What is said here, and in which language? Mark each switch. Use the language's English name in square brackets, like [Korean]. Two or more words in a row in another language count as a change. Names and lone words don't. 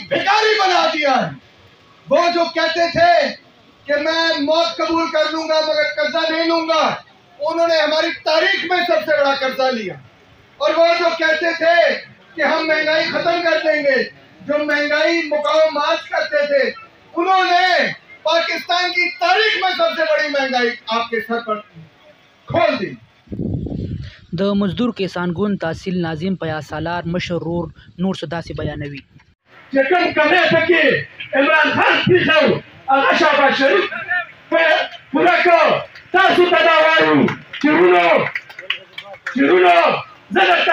[Urdu] بھکاری بنا دیا ہے وہ جو کہتے تھے کہ میں موت قبول کر لوں گا مگر قرضہ نہیں لوں گا انہوں نے ہماری تاریخ میں سب سے بڑا قرضہ لیا اور وہ جو کہتے تھے کہ ہم مہنگائی ختم کر دیں گے جو مہنگائی مقاومات کرتے تھے انہوں نے پاکستان کی تاریخ میں سب سے بڑی مہنگائی آپ کے سر پر کھول دی [Pashto] د مزدور کیسان ګوند تحصیل ناظم پیاز سالار مشر رور نور څه داسې بیانوي چې کوم کمی پکې عمران خان پېښو هغه شهباز شریف پوره کړ تاسو ته دا وایو چې وروڼو زه درته